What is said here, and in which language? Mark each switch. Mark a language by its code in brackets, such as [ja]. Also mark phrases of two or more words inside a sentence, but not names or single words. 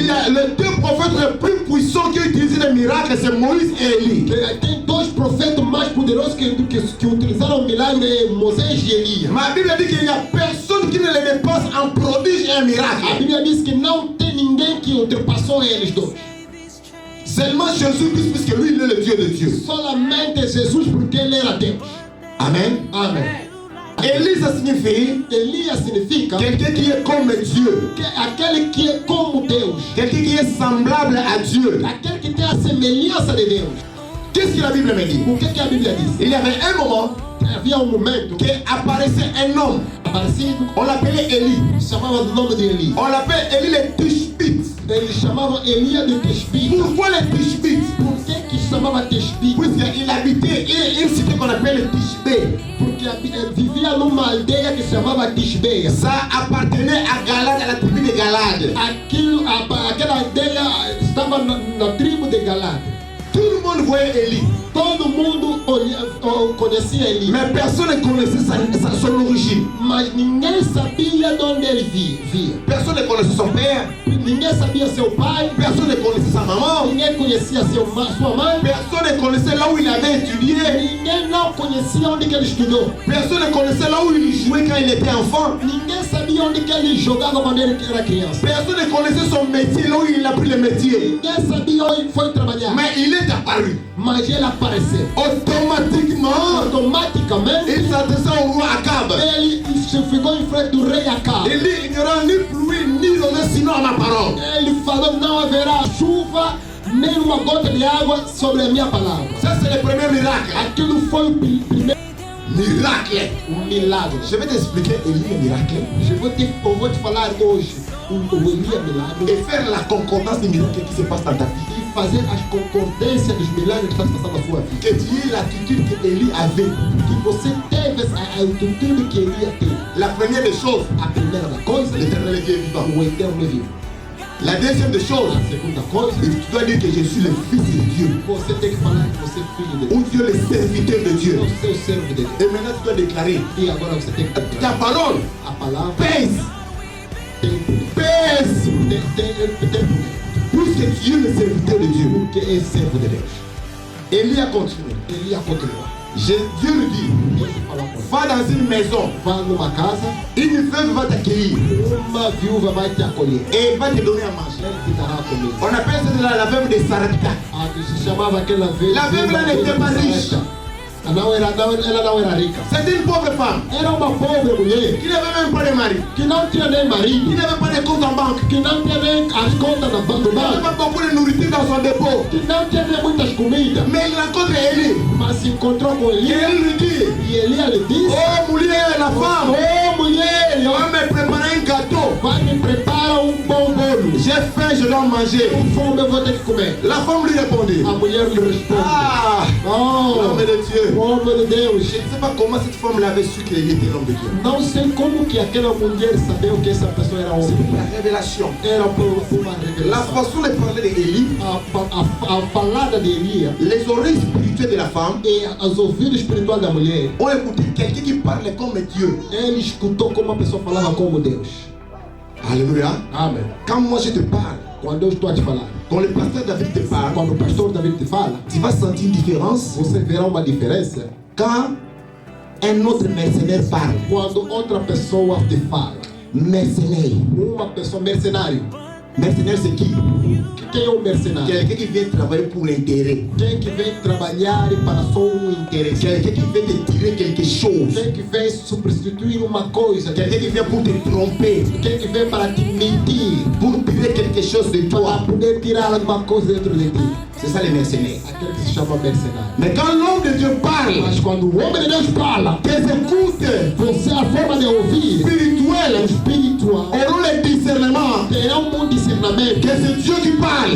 [fr] les deux prophètes les plus puissants qui ont utilisé les miracles, c'est Moïse et Élie. [pt] Tem dois profetas mais poderosos que utilizaram o milagre, Moisés e Elias. [fr] Ma Bible dit qu'il n'y a personne qui ne les dépasse en prodige et un [pt] A [fr] miracle. [pt] Bíblia diz que não tem ninguém que ultrapassou eles dois. [fr] Seulement Jésus-Christ, puisque lui, il est le Dieu de Dieu. [pt] Solamente Jesus, porque ele era Deus. [fr] Amen. [pt] Amém. [fr] Élie, ça signifie [pt] Elias significa [fr] quelqu'un qui est comme Dieu. [pt] aquele que é como Deus. [fr] Quelqu'un qui est semblable à Dieu. [pt] Aquele que tem a semelhança de Deus. [fr] Qu'est-ce que la Bible me dit? [pt] O que a Bíblia diz? [fr] Il y avait un moment [pt] Havia momento [fr] qui apparaissait un homme. [pt] parecido, [fr] On l'appelait Élie. [pt] chamava do nome de Eli. [fr] On l'appelle Élie le Tishbite. [pt] Eles chamavam Elias de Tishbite. [fr] Pourquoi le Tishbite? [pt] Por que chamava Tishbite? [fr] Puisqu'il habitait une cité qu'on appelle le Tishbé. [pt] Porque vivia numa aldeia que se chamava Tishbeia. [fr] Ça appartenait à Galade, à la tribu de Galade. [pt] Aquela aldeia estava na tribo de Galad. [fr] Tout le monde voyait Élie. [pt] Todo mundo conhecia Eli. [fr] Mais personne ne connaissait son origine. [pt] Mas ninguém sabia de onde ele via. [fr] Personne ne connaissait son père. [pt] Ninguém sabia seu pai. [fr] Personne ne connaissait sa maman. [pt] Ninguém conhecia sua mãe. [fr] Personne ne connaissait là où il avait étudié. [pt] Ninguém não conhecia onde que ele estudou. [fr] Personne ne connaissait là où il jouait quand il était enfant. [pt] Ninguém sabia onde que ele jogava quando ele era criança. [fr] Personne ne connaissait son métier, là où il a pris le métier. [pt] Ninguém sabia onde ele foi trabalhar. [fr] Mais il est apparu. [pt] Mas ele apareceu. [fr] Automatiquement, [pt] Automaticamente, [fr] il s'adressa au roi Akab. [pt] ele ficou em frente do rei Acab. [fr] Il dit, il n'y aura ni pluie ni rosée sinon à ma parole. [pt] Ele falou: não haverá chuva nem uma gota de água sobre a minha palavra. [fr] Ça c'est le premier miracle. [pt] Aquilo foi o primeiro [fr] Miracle. [pt] milagre. [fr] Je vais t'expliquer Élie le miracle. [pt] Eu vou te falar hoje o Elias milagre [fr] Et faire la concordance des miracles qui se passent dans ta vie. [pt] e fazer as concordâncias dos milagres que estão passando na sua vida. [fr] Que tu aies l'attitude que Élie avait. [pt] Que você teve a atitude que Elias teve. [fr] La première des choses, [pt] A primeira da coisa, [fr] l'Éternel est Dieu vivant. [pt] o eterno é vivo. [fr] La deuxième des choses, [pt] A segunda coisa, [fr] tu dois dire que je suis le fils de Dieu. [pt] você tem que falar que você é filho de Deus. [fr] Ou Dieu le serviteur de Dieu. [pt] O seu servo de Deus. [fr] Et maintenant tu dois déclarer, [pt] E agora você tem que [fr] ta [pt] declarar. [fr] parole [pt] A palavra [fr] pèse. [pt] tem [fr] Pèse. [pt] poder. [fr] Puisque tu es le serviteur de Dieu. [pt] Porque é servo de Deus. [fr] Élie a continué. [pt] Elias continua. [fr] Dieu lui dit, [pt] Deus fala com ele. [fr] va dans une maison, [pt] Vá numa casa, [fr] une veuve va t'accueillir [pt] uma viúva vai te acolher. [fr] et va te donner à manger. [pt] Ele te dará comida. [fr] On appelle ça la veuve de Sarepta. [pt] A que se chamava aquela vez. [fr] La veuve là n'était pas riche. [pt] Ela não era rica. [fr] C'était une pauvre femme [pt] Era uma pobre mulher [fr] qui n'avait même pas de mari, [pt] que não tinha nem [fr] qui [pt] marido, [fr] n'avait pas de compte en banque, [pt] que não tinha nem as contas do [fr] qui n'avait [pt] banco, [fr] pas beaucoup de nourriture dans son dépôt. [pt] que não tinha nem muitas comidas. [fr] Mais il rencontre Élie [pt] Mas se encontrou com [fr] et [pt] Elias [fr] elle lui dit, [pt] e Elias lhe disse: oh mulher, [fr] la femme, [pt] Ô mulher, [fr] on va me préparer un gâteau. [pt] vai me preparar bom bolo. [fr] J'ai faim, je dois manger. [pt] Com fome eu vou ter que comer. [fr] La femme lui répondit, [pt] A mulher lhe responde: ah, Oh, [fr] l'homme de Dieu. [pt] homem de Deus. [fr] Je ne sais pas comment cette femme avait su qu'il était l'homme de Dieu. [pt] Não sei como que aquela mulher sabia que essa pessoa era [fr] C'est [pt] homem. [fr] la révélation. [pt] Era por uma [fr] La [pt] revelação. [fr] façon de parler d'Élie, [pt] A falada de Elias [fr] les oreilles spirituelles de la femme [pt] e os ouvidos espirituais da mulher, [fr] ont écouté quelqu'un qui parlait comme Dieu. [pt] ele escutou como a pessoa falava como Deus. [fr] Alléluia. [pt] Amém. [fr] Quand moi je te parle, [pt] Quando eu estou a te falar, [fr] quand le pasteur David te parle, [pt] quando o pastor David te fala, [fr] tu vas sentir une différence. [pt] você verá uma diferença [fr] Quand un autre mercenaire parle, [pt] quando outra pessoa te fala. [fr] mercenaire. [pt] Uma pessoa mercenário. [fr] Mercenaire c'est qui? [pt] Quem é o mercenário? [fr] Quelqu'un qui vient travailler pour l'intérêt. [pt] Quem que vem trabalhar para só interesse. [fr] Quelqu'un qui vient te tirer quelque chose. [pt] Quem que vem substituir uma coisa. [fr] Quelqu'un qui vient pour te tromper, [pt] Quem que vem para te mentir. [fr] pour tirer quelque chose de [pt] Para [fr] toi. [pt] poder tirar alguma coisa dentro de ti. [fr] C'est ça les mercenaires. [pt] Aquele que se chama mercenário. [fr] Mais quand l'homme de Dieu parle, [pt] Mas quando o homem de Deus fala, [fr] tes écoutes [pt] você a forma de ouvir [fr] spirituelles [pt] espiritual [fr] auront le discernement [pt] terá um discernimento. [fr] que c'est Dieu qui parle.